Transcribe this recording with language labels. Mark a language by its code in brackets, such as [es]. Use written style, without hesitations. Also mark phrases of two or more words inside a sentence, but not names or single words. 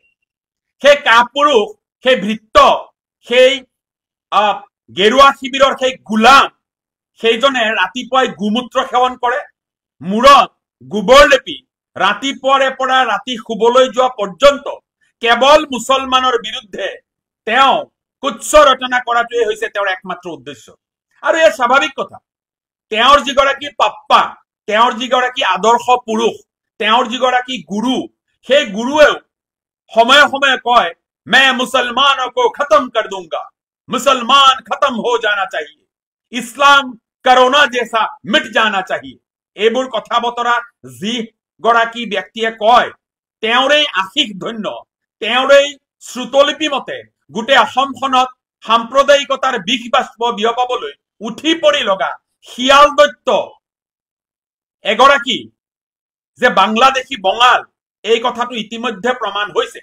[as] সেই কাপুৰুষ, সেই ভৃত্য, সেই গেৰুৱা শিবিৰৰ সেই গোলাম, সেইজনে ৰাতিপুৱাই গোমূত্ৰ সেৱন কৰে, মূৰত গোবৰ লেপি ৰাতিপুৱাৰে পৰা ৰাতি শুবলৈ যোৱা পৰ্যন্ত কেৱল মুছলমানৰ বিৰুদ্ধে তেওঁ কুৎস ৰচনা কৰাটোৱে হৈছে তেওঁৰ একমাত্ৰ উদ্দেশ্য। আৰু এই স্বাভাৱিক কথা। তেওঁৰ যিগৰাকী পাপ্পা, তেওঁৰ যিগৰাকী আদৰ্শ পুৰুষ, তেওঁৰ যিগৰাকী গুৰু, সেই গুৰুৱেও সময়ে সময়ে কয় [hi] मैं मुसलमानों को खत्म कर दूंगा, मुसलमान खत्म हो जाना चाहिए, इस्लाम कोरोना जैसा मिट जाना चाहिए। [as] এইবোৰ কথা বতৰা যি গৰাকী ব্যক্তিয়ে কয় তেওঁৰেই আশিক ধন্য, তেওঁৰেই শ্ৰুতলিপি মতে গোটেই অসমখনত সাম্প্ৰদায়িকতাৰ বিষ বাষ্প বিয়পাবলৈ উঠি পৰি লগা শিয়ালদত্ত এগৰাকী যে বাংলাদেশী বঙাল, এই কথাটো ইতিমধ্যে প্ৰমাণ হৈছে।